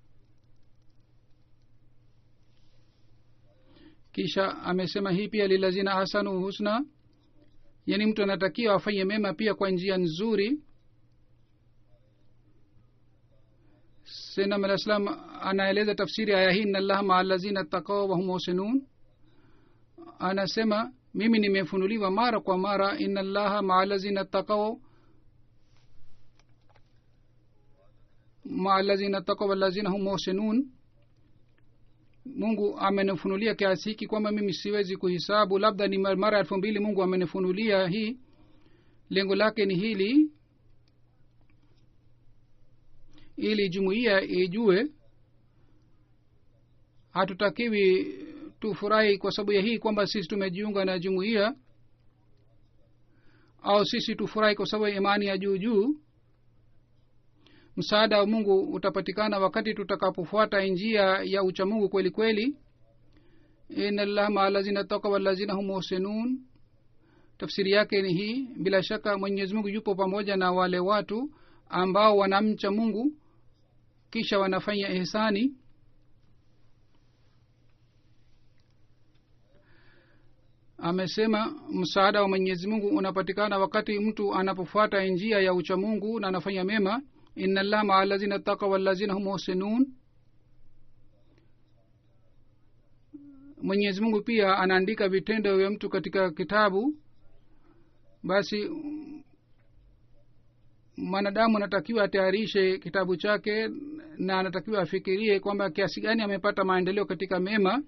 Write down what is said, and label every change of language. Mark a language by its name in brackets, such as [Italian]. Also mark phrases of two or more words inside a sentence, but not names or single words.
[Swahili] Kisha amesema hii pia [Arabic] للذين أحسنوا الحسنى, [Swahili] yani mtu anatakiwa afanye mema pia kwa njia nzuri. Sayyidina al-Islam anaeleza tafsiri aya hii, [Arabic] إن الله مع الذين اتقوا وهم محسنون. [Swahili] Anasema mimi nimefunuliwa mara kwa mara, [Arabic] إن الله مع الذين اتقوا مع الذين اتقوا والذين هم محسنون. [Swahili] Mungu amenifunulia kiasi hiki kwamba mimi siwezi kuhisabu, labda ni mara 2000 Mungu amenifunulia hii. Lengo lake ni hili, ili jumuiya ijue. Hatutakiwi tufurahi kwa sababu ya hii kwamba sisi tumejiunga na jumuiya, au sisi tufurahi kwa sababu ya imani ya juu. Msaada wa Mungu utapatikana wakati tutakapofuata njia ya ucha Mungu kweli kweli. [Arabic] إن الله مع الذين اتقوا والذين هم محسنون. [Swahili] Tafsiri yake ni hii, bila shaka Mwenyezi Mungu yupo pamoja na wale watu ambao wanamcha Mungu kisha wanafanya ihsani. Amesema msaada wa Mwenyezi Mungu unapatikana wakati mtu anapofuata njia ya ucha Mungu na anafanya mema. [Arabic] إن الله مع الذين اتقوا والذين هم محسنون. [Swahili] Mwenyezi Mungu pia anaandika vitendo vya mtu katika kitabu. Basi mwanadamu anatakiwa atayarishe kitabu chake, na anatakiwa afikirie kwamba kiasi gani amepata maendeleo katika mema.